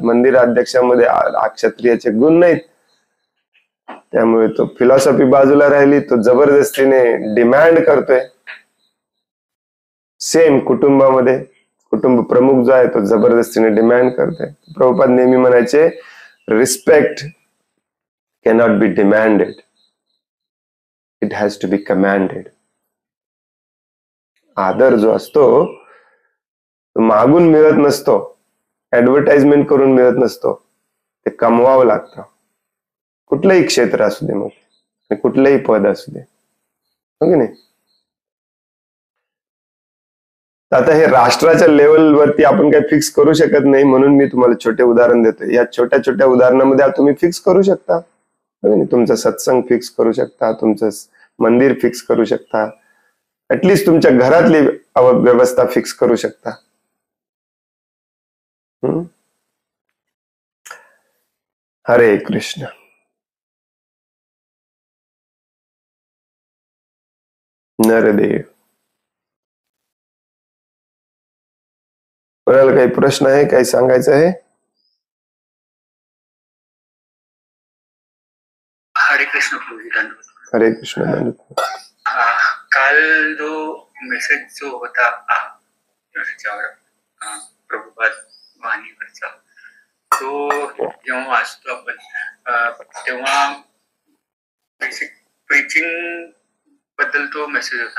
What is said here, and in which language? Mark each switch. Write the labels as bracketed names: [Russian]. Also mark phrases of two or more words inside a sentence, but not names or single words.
[Marathi] मंदिर अध्यक्षामध्ये क्षत्रियाचे गुण नाहीत, त्यामुळे तो फिलॉसॉफी बाजूला राहिली, तो जबरदस्तीने डिमांड करतोय. सेम कुटुंबामध्ये कुटुंब प्रमुख जो आहे तो जबरदस्तीने डिमांड करतोय. प्रभुपाद नेहमी म्हणायचे, [English] Respect cannot be demanded, it has to be commanded. [Marathi] आदर जो असतो तो मागून मिळत नसतो, ऍडव्हर्टाइजमेंट करून मिळत नसतो, ते कमवावं लागतं. कुठलंही क्षेत्र असू दे, मग कुठलंही पद असू दे, हो की नाही? आता हे राष्ट्राच्या लेवलवरती आपण काही फिक्स करू शकत नाही, म्हणून मी तुम्हाला छोटे उदाहरण देतोय. या छोट्या छोट्या उदाहरणामध्ये तुम्ही फिक्स करू शकता. तुमचं सत्संग फिक्स करू शकता, तुमचं मंदिर फिक्स करू शकता, ऍटलिस्ट तुमच्या घरातली व्यवस्था फिक्स करू शकता. हरे कृष्ण. नरदेव. कोणाला काही प्रश्न आहे, काही सांगायचं आहे? हरे कृष्ण प्रभूजी, धन्यवाद. हरे कृष्ण. धन्यवाद. काल जो मेसेज जो होता त्याच्यावर प्रभुपाद वाणीवरचा, तो जेव्हा वाचतो आपण तेव्हा [English] basic preaching [Marathi] बद्दल तो मेसेज होता.